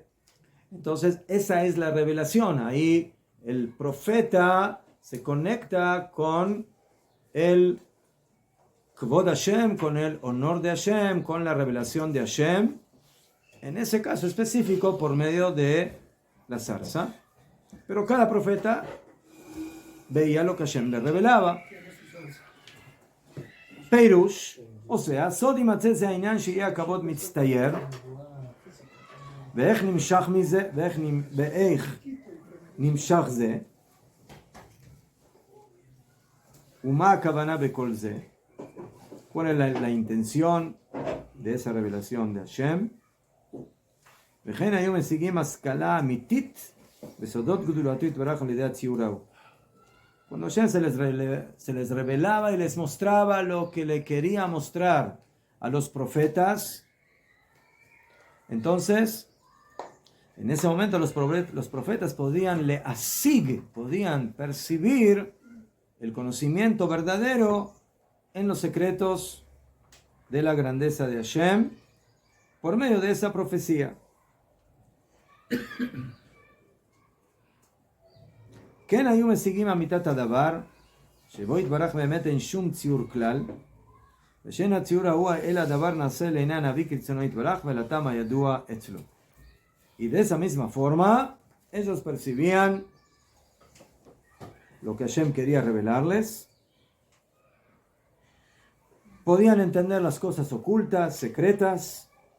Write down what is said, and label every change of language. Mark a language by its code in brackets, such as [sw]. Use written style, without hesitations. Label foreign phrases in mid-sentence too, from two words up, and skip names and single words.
[es] Entonces esa es la revelación. Ahí el profeta se conecta con el [he] כבוד השם, [es] con el honor de Hashem, con la revelación de Hashem. En ese caso específico por medio de la zarza, pero cada profeta veía lo que Hashem le revelaba. Peirush, o sea, [he] סוד ימצא זה העניין שיהיה הכבוד מצטייר, ואיך נמשך זה, ומה הכוונה בכל זה, [es] cuál es la intención de esa revelación de Hashem. [he] וכן היו משיגים השכלה אמיתית בסודות גדולתו יתברך על ידי הציור ההוא. [es] Cuando Hashem se les revelaba y les mostraba lo que le quería mostrar a los profetas, entonces en ese momento los profetas podían podían percibir el conocimiento verdadero en los secretos de la grandeza de Hashem por medio de esa profecía. [he] כן היו משיגים אמיתת הדבר שבו יתברך באמת אין שום ציור כלל [es] Y de esa misma forma, ellos percibían lo que Hashem quería revelarles. Podían entender las cosas ocultas, secretas.